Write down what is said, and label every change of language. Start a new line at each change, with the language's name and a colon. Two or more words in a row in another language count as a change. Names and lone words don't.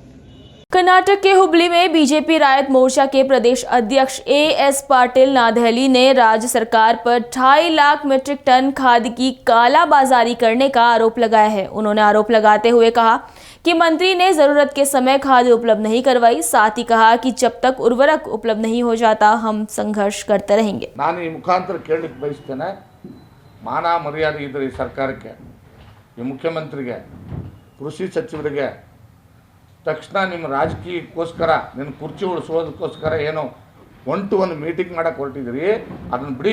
Hindi: कर्नाटक के हुबली में बीजेपी रायत मोर्चा के प्रदेश अध्यक्ष एएस पाटिल नादहली ने राज्य सरकार पर 2.5 लाख मीट्रिक टन खाद की कालाबाजारी करने का आरोप लगाया है। उन्होंने आरोप लगाते हुए कहा कि मंत्री ने जरूरत के समय खाद उपलब्ध नहीं करवाई। साथ ही कहा कि जब तक उर्वरक उपलब्ध नहीं हो जाता हम संघर्ष करते रहेंगे।
Kannada: ನಾನು ಈ ಮುಖಾಂತರ ಕೇಳಲಿಕ್ಕೆ ಬಯಸ್ತೇನೆ, ಮಾನ ಮರ್ಯಾದೆ ಇದ್ದರೆ ಈ ಸರ್ಕಾರಕ್ಕೆ, ಈ ಮುಖ್ಯಮಂತ್ರಿಗೆ, ಕೃಷಿ ಸಚಿವರಿಗೆ ತಕ್ಷಣ ನಿಮ್ಮ ರಾಜಕೀಯಕ್ಕೋಸ್ಕರ ನಿನ್ನ ಕುರ್ಚಿ ಉಳಿಸೋದಕ್ಕೋಸ್ಕರ ಏನೋ 1-to-1 ಮೀಟಿಂಗ್ ಮಾಡೋಕ್ಕೆ ಹೊರಟಿದ್ದೀರಿ. ಅದನ್ನು ಬಿಡಿ.